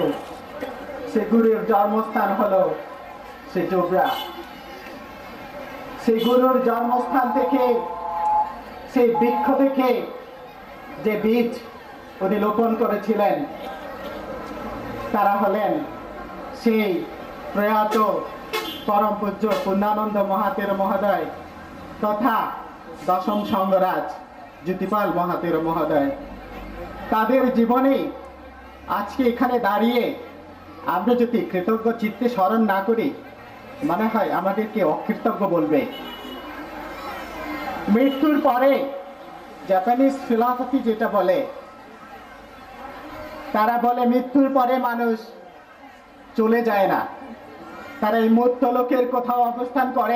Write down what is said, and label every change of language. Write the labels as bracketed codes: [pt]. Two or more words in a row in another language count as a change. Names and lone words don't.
[bn] সে গুরুর জন্মস্থান হলো সে জোবরা। সেই গুরুর জন্মস্থান থেকে, সেই বৃক্ষ থেকে যে বীজ উনি রোপণ করেছিলেন তারা হলেন সেই প্রয়াত পরম পূজ্য পূর্ণানন্দ মহাতের মহোদয় তথা দশম সংঘরাজ জ্যোতিপাল মহাতের মহোদয়। তাদের জীবনে আজকে এখানে দাঁড়িয়ে আমরা যদি কৃতজ্ঞ চিত্তে স্মরণ না করি, মনে হয় আমাদেরকে অকৃতজ্ঞ বলবে। মৃত্যুর পরে [en] Japanese philosophy [bn] যেটা বলে, তারা বলে মৃত্যুর পরে মানুষ চলে যায় না, তারা এই মর্ত্যলোকের কোথাও অবস্থান করেন।